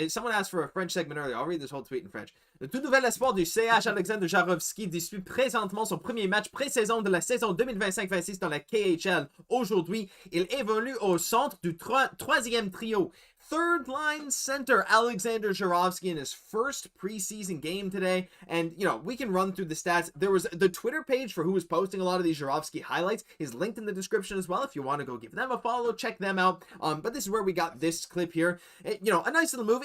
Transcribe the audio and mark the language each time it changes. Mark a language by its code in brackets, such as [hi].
[en] Someone asked for a French segment earlier. I'll read this whole tweet in French. [fr] Le tout nouvel espoir du CH, Alexander Zharovsky, dispute présentement son premier match pré-saison de la saison 2025-26 dans la KHL. Aujourd'hui, il évolue au centre du troisième trio. [en] Third line center Alexander Zharovsky in his first preseason game today. And, we can run through the stats. There was the Twitter page for who was posting a lot of these Zharovsky highlights is linked in the description as well. If you want to go give them a follow, check them out. But this is where we got this clip here. A nice little move.